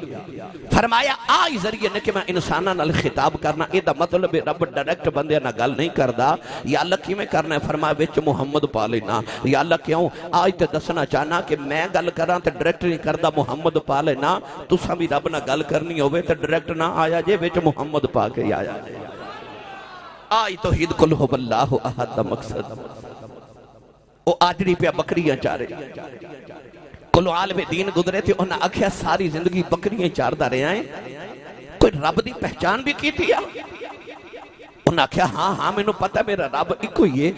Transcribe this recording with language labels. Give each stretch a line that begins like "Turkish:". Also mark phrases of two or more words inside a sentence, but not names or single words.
Punjabi: فرمایا آ ذریعے نے کہ میں انساناں نال خطاب کرنا، ایدا مطلب ہے رب ڈائریکٹ بندے نال گل نہیں کردا. یا اللہ کویں کرنا ہے? فرمایا وچ محمد پا لینا. یا اللہ کیوں? اج تے دسنا چاہنا کہ میں گل کراں تے ڈائریکٹ نہیں کردا، محمد پا لینا. تساں بھی رب نال گل کرنی ہووے تے ڈائریکٹ نہ آیا جے، وچ محمد پا کے آیا. اج توحید
Arabic: قل هو الله أحد
Punjabi: دا مقصد او آجڑی پے بکریاں چارے. کولوں عالم دین گزرے تھے، انہاں آکھیا ساری زندگی بکریاں چاردا رہا ہے، کوئی رب کی پہچان بھی کی تھی? انہاں آکھیا ہاں ہاں مینوں پتا میرا رب اکو ہی ہے.